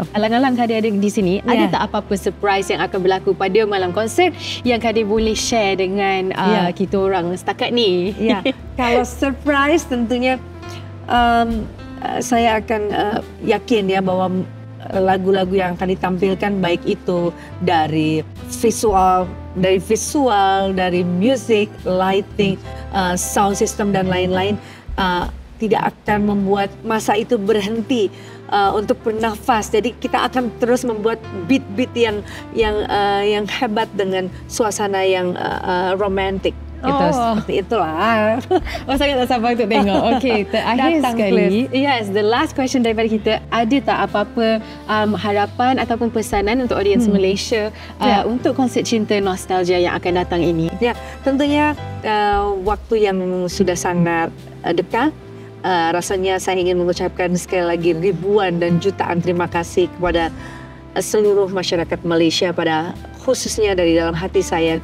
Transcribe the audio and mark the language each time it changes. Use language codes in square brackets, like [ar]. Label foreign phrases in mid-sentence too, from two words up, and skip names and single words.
[ms] Alang-alang Khadir ada di sini, ada tak apa-apa surprise yang akan berlaku pada malam konser yang Khadir boleh share dengan kita orang setakat ni? [id] Ya, kalau surprise tentunya saya akan yakin ya bahwa lagu-lagu yang akan ditampilkan, baik itu dari visual, dari music, lighting, [en] sound system [id] dan lain-lain, tidak akan membuat masa itu berhenti untuk bernafas. Jadi kita akan terus membuat beat-beat yang hebat dengan suasana yang romantik. Seperti itulah. [ms] Sangat tak sabar untuk tengok. Okey, terakhir sekali. [en] Yes, the last question [ms] daripada kita. Ada tak apa-apa harapan ataupun pesanan untuk audiens Malaysia untuk konsert Cinta Nostalgia yang akan datang ini? [id] Ya, tentunya waktu yang sudah sangat dekat. Rasanya saya ingin mengucapkan sekali lagi ribuan dan jutaan terima kasih kepada seluruh masyarakat Malaysia, pada khususnya dari dalam hati saya,